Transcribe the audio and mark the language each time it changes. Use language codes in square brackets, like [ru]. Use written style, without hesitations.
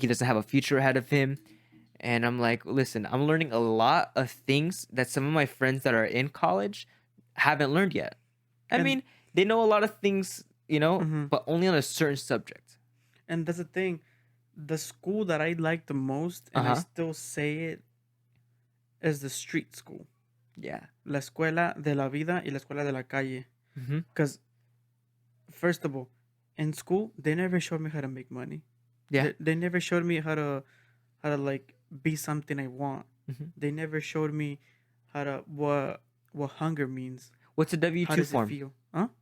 [en] He doesn't have a future ahead of him. And I'm like, listen, I'm learning a lot of things that some of my friends that are in college haven't learned yet. I mean, they know a lot of things, you know, but only on a certain subject. And that's the thing. The school that I like the most, and I still say it, is the street school. Yeah. [es] La escuela de la vida y la escuela de la calle. [en] Because, first of all, in school, they never showed me how to make money. Yeah. They never showed me how to like be something I want. They never showed me what hunger means. What's a How W-2 does it form? feel? Huh?